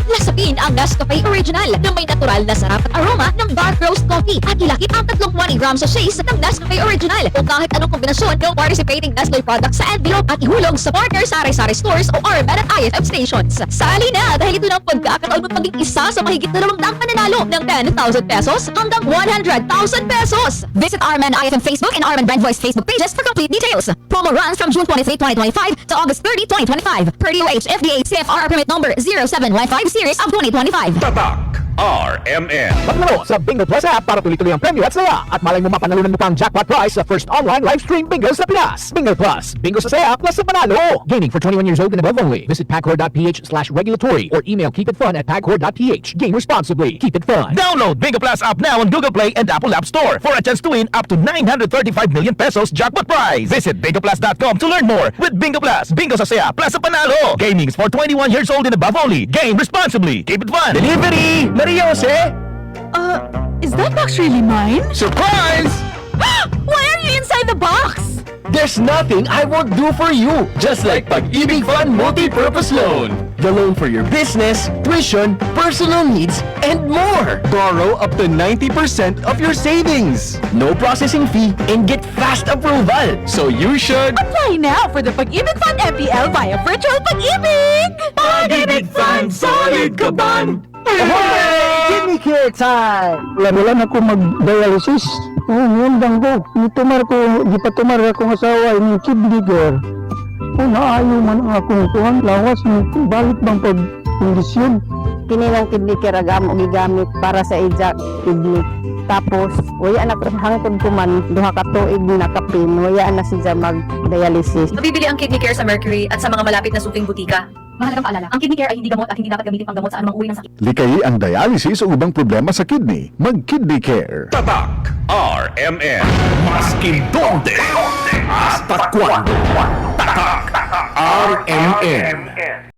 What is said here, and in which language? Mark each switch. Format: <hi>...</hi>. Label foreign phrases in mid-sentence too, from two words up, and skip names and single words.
<tl>Lasapin ang Nescafe Original na may natural na sarap at aroma ng</tl> <en>dark roast coffee</en> <tl>at ilakip ang 3 grams sachets ng Nescafe Original o kahit anong kombinasyon ng</tl> <en>participating Nestle products</en> <tl>sa envelope at ihulog sa partner Sari-Sari stores o RMN at IFM stations. Sali na dahil ito ng pagkakataon mo maging isa sa mahigit na 200 mananalo ng 10,000 pesos hanggang 100,000 pesos.</tl> <en>Visit RMN IFM Facebook and RMN Brand Voice Facebook pages for complete details. Promo runs from June 23, 2025 to August 30, 2025. Per DOH FDA CFR permit number 0715 series of 2025.</en> <tl>Tatak. RMN. Maglaro sa Bingo Plus app para tuloy-tuloy ang premyo at saya. At malay mo mapanalunan mo pang</tl> <en>jackpot prize</en> <tl>sa</tl> <en>first online live stream bingo</en> <tl>sa Pinas. Bingo Plus. Bingo sa saya plus sa panalo.</tl> <en>Gaming for 21 years old and above only. Visit pagcor.ph/regulatory or email keepitfun@pagcor.ph. Game responsibly. Keep it fun. Download Bingo Plus app now on Google Play and Apple App Store for a chance to win up to 935 million pesos jackpot prize. Visit bingoplus.com to learn more. With Bingo Plus,</en> <tl>bingo sa saya plus sa panalo.</tl> <en>Gaming is for 21 years old and above only. Game responsibly. Keep it fun. Delivery! Maria Jose! Is that box really mine? Surprise! Why are you inside the box? There's nothing I won't do for you. Just like Pag-ibig Fund Multi-Purpose Loan. The loan for your business, tuition, personal needs, and more. Borrow up to 90% of your savings. No processing fee and get fast approval. So you should... Apply now for the Pag-ibig Fund MPL via Virtual Pag-ibig! Pag-ibig Fund Solid Kaban! Kidney care time!</en> <ceb>Wala ako mag-dialysis. Ngundang ko. Gipatumar akong asawa ng kidney care. Naayo man ang akong kuhan. Lawas ng balik bang pag-kondisyon. Kinilang kidney care agam og gigamit para sa ija kidney. Tapos, wala na hangtod ko man duha ka tuig nakapin, wala na siya mag-dialysis.</ceb> <tl>Mabibili ang Kidney Care sa Mercury at sa mga malapit na suking butika. Mahalagang paalala, ang Kidney Care ay hindi gamot at hindi dapat gamitin panggamot sa anumang uri ng sakit.</tl> <ceb>Likay ang dialysis o ubang problema sa kidney. Mag-Kidney Care.</ceb> <tl>Tatak. RMN.</tl> <es>Maskin donde. Hasta cuando. Tatak. RMN.</es>